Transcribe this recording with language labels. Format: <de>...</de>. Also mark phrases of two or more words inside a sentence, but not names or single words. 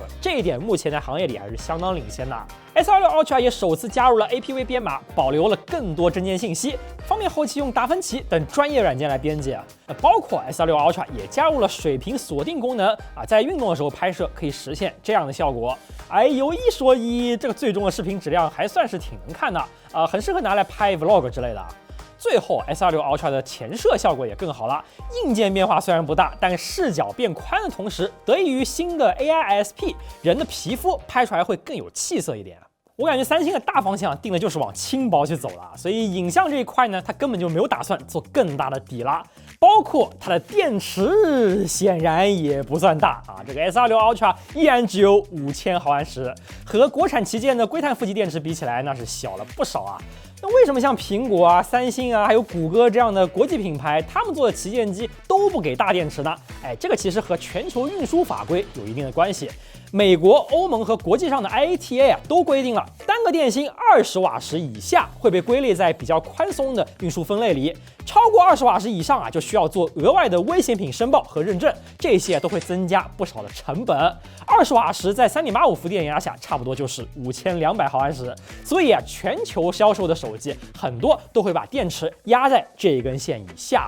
<zh>這一點目前在行業裡還是相當領先的。S26 Ultra 也首次加入了 APV 編碼，保留了更多幀間信息，方便後期用達芬奇等專業軟件來編輯。包括 S26 Ultra 也加入了水平鎖定功能在運動的時候拍攝可以實現這樣的效果。有一說一，這個最終的視頻質量還算是挺能看的很適合拿來拍 vlog 之類的。最後 S26 Ultra 的前攝效果也更好了，硬件變化虽然不大，但視角变寬的同時，得益於新的 AI ISP， 人的皮膚拍出來會更有氣色一點。我感覺三星的大方向定的就是往輕薄去走了，所以影像這一塊呢，它根本就沒有打算做更大的底拉。包括它的電池顯然也不算大這個 S26 Ultra 依然只有5000毫安時，和國產旗艦的硅碳負極電池比起來，那是小了不少那為什麼像蘋果三星還有谷歌這樣的國際品牌，他們做的旗艦機都不給大電池呢？這個其實和全球運輸法規有一定的關係。美國、歐盟和國際上的 IATA 都規定了，單個電芯20瓦時以下會被歸類在比較寬鬆的運輸分類裡，超過20瓦時以上就需要做額外的危險品申報和認證，這些都會增加不少的成本。20瓦時在3.85伏電壓下，差不多就是5200毫安時，所以全球銷售的手機很多都會把電池壓在這一根線以下。</zh>